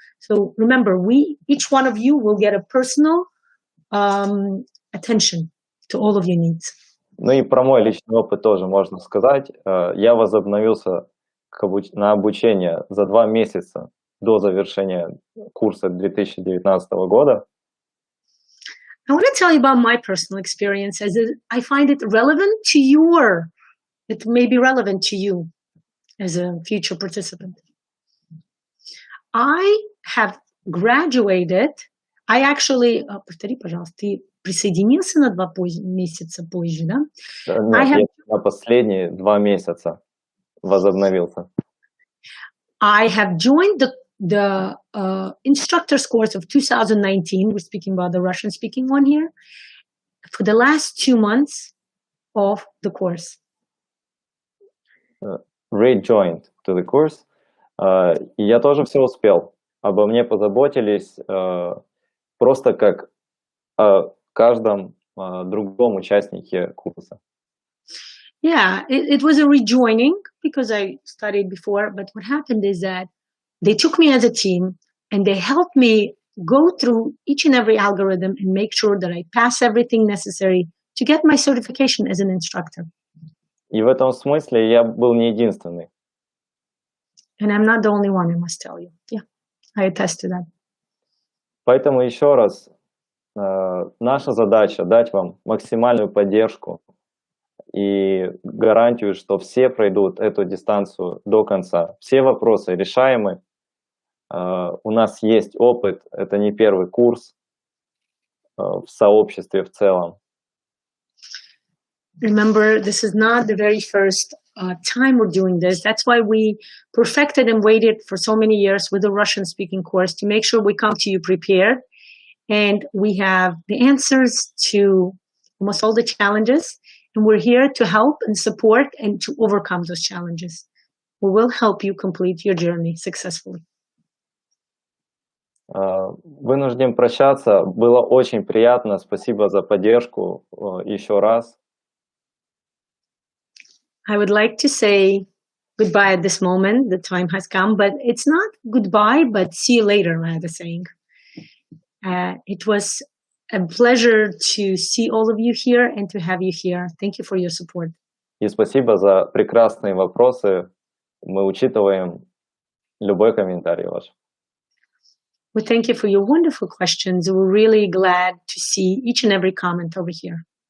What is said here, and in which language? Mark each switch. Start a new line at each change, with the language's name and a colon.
English: So remember, each one of you will get a personal attention to all of your needs.
Russian: Ну и про мой личный опыт тоже можно сказать. Я возобновился на обучение за 2 месяца до завершения курса 2019 года.
English: I want to tell you about my personal experience as I find it relevant to it may be relevant to you as a future participant. I have graduated. I actually,
Russian: повтори, пожалуйста, ты присоединился на 2 месяца позже, да? Нет, я на последние 2 месяца возобновился.
English: I have joined the instructor's course of 2019. We're speaking about the Russian-speaking one here. For the last 2 months of the course. Rejoined to the course.
Russian: И я тоже все успел. Обо мне позаботились просто как о каждом другом участнике курса.
English: Yeah, it was a rejoining because I studied before, but what happened is that they took me as a team and they helped me go through each and every algorithm and make sure that I pass everything necessary to get my certification as an instructor.
Russian: И в этом смысле я был не единственный.
English: And I'm not the only one, I must tell you. Yeah, I attest to that.
Russian: Поэтому еще раз, наша задача дать вам максимальную поддержку и гарантию, что все пройдут эту дистанцию до конца. Все вопросы решаемы. У нас есть опыт, это не первый курс в сообществе в целом.
English: Remember, this is not the very first time we're doing this. That's why we perfected and waited for so many years with the Russian-speaking course to make sure we come to you prepared. And we have the answers to almost all the challenges. And we're here to help and support and to overcome those challenges. We will help you complete your journey successfully.
Russian: Вынужден прощаться. Было очень приятно. Спасибо за поддержку еще раз.
English: I would like to say goodbye at this moment. The time has come, but it's not goodbye, but see you later, rather saying. It was a pleasure to see all of you here and to have you here. Thank you for your support.
Russian: И спасибо за прекрасные вопросы. Мы учитываем любой комментарий ваш.
English: We thank you for your wonderful questions. We're really glad to see each and every comment over here.